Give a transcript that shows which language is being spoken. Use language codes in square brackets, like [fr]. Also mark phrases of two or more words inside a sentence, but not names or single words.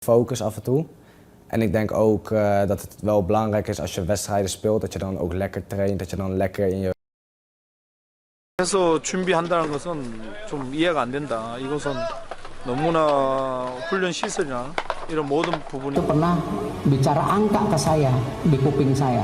[nl] focus af en toe. En ik denk ook dat het wel belangrijk is als je wedstrijden speelt, dat je dan ook lekker traint, dat je dan lekker in je... [ko] 해서 준비한다는 것은 좀 이해가 안 된다. 이것은 너무나 훈련 시설이나 이런 모든 부분이 [id] Itu pernah bicara angka ke saya di kuping saya.